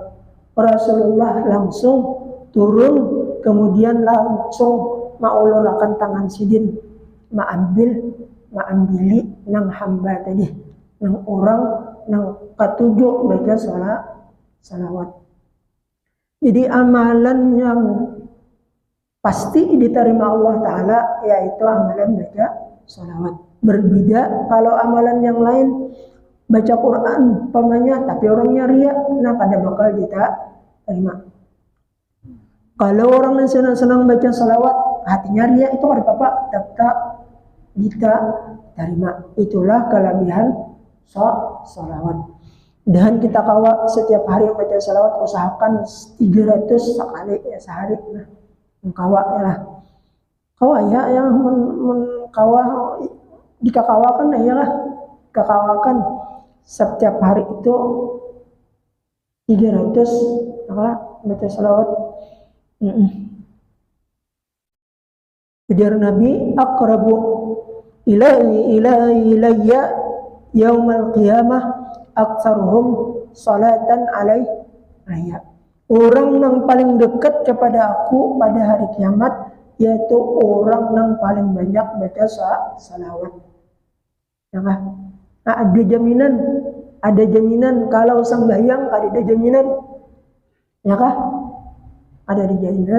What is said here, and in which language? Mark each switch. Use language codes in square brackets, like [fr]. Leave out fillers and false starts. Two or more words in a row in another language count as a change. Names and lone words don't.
[bjn] Rasulullah langsung turun, kemudian langsung maulurakan tangan sidin, maambili nang hamba tadi, nang orang nang ketujuh baca salawat. [id] Jadi amalan yang pasti diterima Allah Ta'ala yaitu amalan baca salawat. Berbeda kalau amalan yang lain, baca Quran pamannya tapi orangnya riya, nah kada bakal diterima. Kalau orang yang senang baca salawat hatinya riya, itu kada apa-apa, terima. Itulah kelebihan sholawat. Dan kita kawa setiap hari baca salawat, usahakan 300 sekali ya sehari. [bjn] Nah, kawa ya lah. Kawa ya yang kawa dikakawakan ya lah. [id] Kakawakan setiap hari itu 300 baca salawat. Ujar Nabi, [ar] أقرب إليّ يوم القيامة أكثرهم صلاةً عليّ. [id] Orang yang paling dekat kepada aku pada hari kiamat yaitu orang yang paling banyak baca salawat. Ya kan? Nah, ada jaminan kalau sembahyang ada jaminan. Ya kan? Ada jaminan.